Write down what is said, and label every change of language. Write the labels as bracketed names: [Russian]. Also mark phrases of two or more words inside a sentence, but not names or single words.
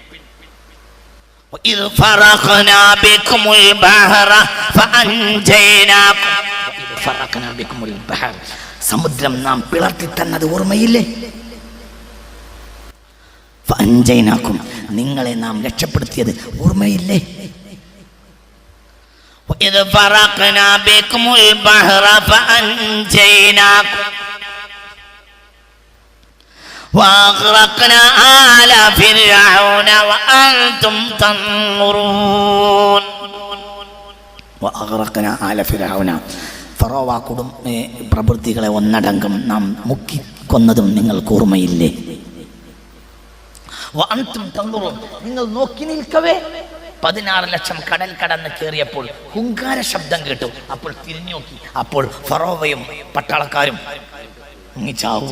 [Malayalam] സമുദ്രം നാം പിളർത്തി തന്നത് ഓർമ്മയില്ലേ? ഫഅൻജൈനാകും, നിങ്ങളെ നാം രക്ഷപ്പെടുത്തിയത് ഓർമ്മയില്ലേ? [Arabic] وإذ فرقنا بكم البحر فأنجيناكم وأغرقنا آل فرعون وأنتم تنظرون. وأغرقنا آل فرعون, [Malayalam] ഫറോവ പ്രവൃത്തികളെ ഒന്നടങ്കം നാം മുക്കിക്കൊന്നതും നിങ്ങൾക്ക് ഓർമ്മയില്ലേ? [Arabic] وأنتم تنظرون, [Malayalam] നിങ്ങൾ നോക്കി നിൽക്കവേ 16 ലക്ഷം കടൽ കടന്ന് കയറിയപ്പോൾ ഹുങ്കാര ശബ്ദം കേട്ടു. അപ്പോൾ തിരിഞ്ഞു നോക്കി, അപ്പോൾ ഫറോവയും പട്ടാളക്കാരും ചാവുക.